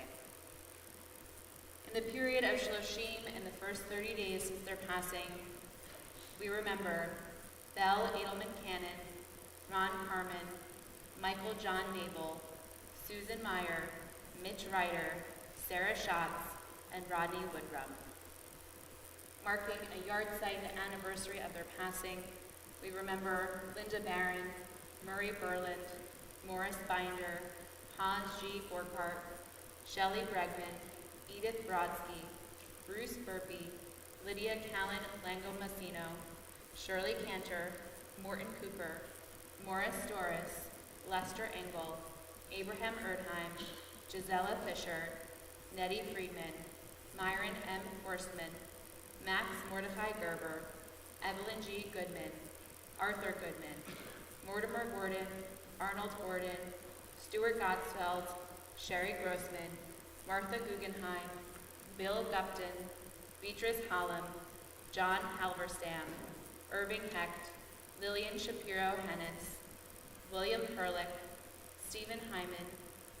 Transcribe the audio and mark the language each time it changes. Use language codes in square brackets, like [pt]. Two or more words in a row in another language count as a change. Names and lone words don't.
[en] In the period of Shloshim, in the first 30 days since their passing, we remember Belle Edelman Cannon, Ron Carmen, Michael John Nabel, Susan Meyer, Mitch Ryder, Sarah Schatz, and Rodney Woodrum. Marking a yard-site anniversary of their passing, we remember Linda Barron, Murray Berland, Morris Binder, Hans G. Borkart, Shelley Bregman, Edith Brodsky, Bruce Burpee, Lydia Callan Lango-Massino, Shirley Cantor, Morton Cooper, Morris Doris, Lester Engel, Abraham Erdheim, Gisela Fisher, Nettie Friedman, Myron M. Forstman, Max Mordecai Gerber, Evelyn G. Goodman, Arthur Goodman, Mortimer Gordon, Arnold Gordon, Stuart Godsfeld, Sherry Grossman, Martha Guggenheim, Bill Gupton, Beatrice Hallam, John Halberstam, Irving Hecht, Lillian Shapiro Hennis, William Perlick, Stephen Hyman,